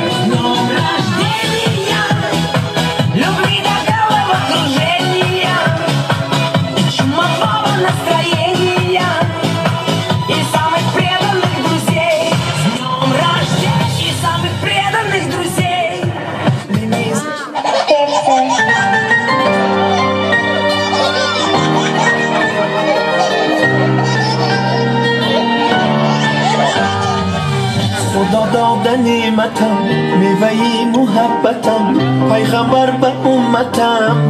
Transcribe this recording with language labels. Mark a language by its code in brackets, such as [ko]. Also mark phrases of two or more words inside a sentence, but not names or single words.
[ru] Днем рождения, любви до головокружения и чумового настроения. И самых преданных друзей. С днем рождения и самых преданных друзей. [tg] خدا داده نعمتم میوهی محبتم پیغمبر به امتم